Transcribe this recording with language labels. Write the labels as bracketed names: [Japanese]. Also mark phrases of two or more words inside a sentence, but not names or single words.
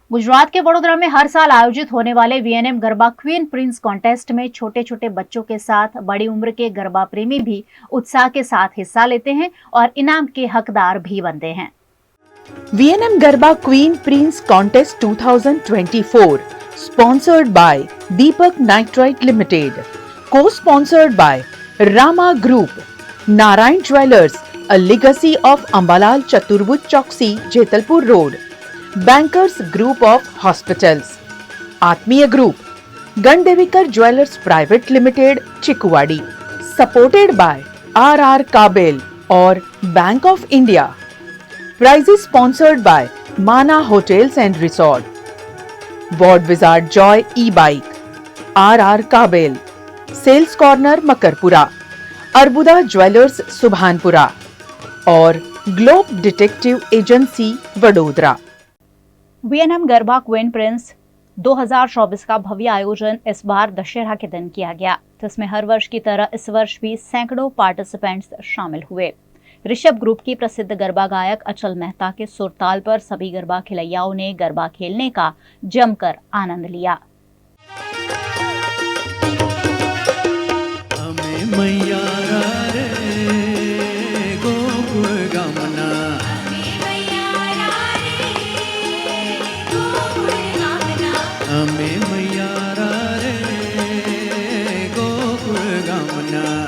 [Hindi] गुजरात के वडोदरा में हर साल आयोजित होने वाले वीएनएम गरबा क्वीन प्रिंस कॉन्टेस्ट में छोटे छोटे बच्चों के साथ बड़ी उम्र के गरबा प्रेमी भी उत्साह के साथ हिस्सा लेते हैं और इनाम के हकदार भी बनते हैं। [English] VNM Garba Queen Prince Contest 2024 sponsored by Deepak Nitrite Limited, co-sponsored by Rama Group, Narayan Jewellers, a legacy of Ambalal Chaturbhuj Chowksi, Jetalpur Road, Bankers Group of Hospitals, Atmiya Group, Gandevikar Jewellers Private Limited, Chikuwadi, supported by RR Kabel और Bank of India. Prizes sponsored by Mana Hotels and Resort, Ward Wizard Joy E-Bike, [Hindi] RR Kabel, सेल्स कॉर्नर मकरपुरा, अर्बुदा ज्वेलर्स सुभानपुरा और ग्लोब डिटेक्टिव एजेंसी वडोदरा। वीएनएम गरबा क्वीन प्रिंस 2024 का भव्य आयोजन इस बार दशहरा के दिन किया गया, जिसमें हर वर्ष की तरह इस वर्ष भी सैकड़ों पार्टिसिपेंट्स शामिल हुए। ऋषभ ग्रुप की प्रसिद्ध गरबा गायक अचल मेहता के सुरताल पर सभी गरबा खिलैयाओं ने गरबा खेलने का जमकर आनंद लिया। मैया रे गोकुल गमना, हमें मैया रे गोकुल गमना,